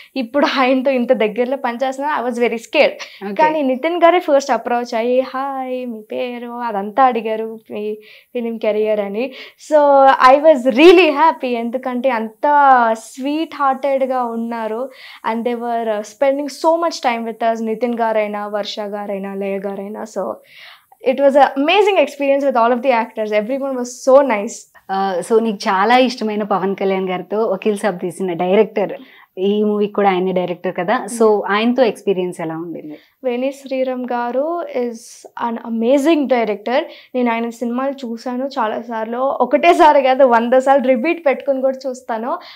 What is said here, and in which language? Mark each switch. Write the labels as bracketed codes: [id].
[te] ఇప్పుడు ఆయనతో ఇంత దగ్గరలో పనిచేస్తున్నా [en] I was very scared. [te] కానీ నితిన్ గారే ఫస్ట్ అప్రోచ్ అయ్యి హాయ్ మీ పేరు అదంతా అడిగారు, మీ ఫిలిం కెరియర్ అని. [en] so I was really happy, [te] ఎందుకంటే అంత స్వీట్ హార్టెడ్గా ఉన్నారు. [en] And they were spending so much time with us, Nitin గారైనా వర్ష గారైనా లయ గారైనా. So it was an amazing experience with all of the actors. Everyone was so nice. [te] So నీకు చాలా ఇష్టమైన పవన్ కళ్యాణ్ గారితో వకీల్ సాబ్ తీసిన డైరెక్టర్, ఈ మూవీ కూడా ఆయనే డైరెక్టర్ కదా. సో ఆయనతో ఎక్స్పీరియన్స్ ఎలా ఉండింది? [en] వేణి శ్రీరామ్ గారు is an amazing director. [te] నేను ఆయన సినిమాలు చూశాను చాలాసార్లు, ఒకటేసారి కాదు 100 సార్లు రిపీట్ పెట్టుకుని కూడా చూస్తాను.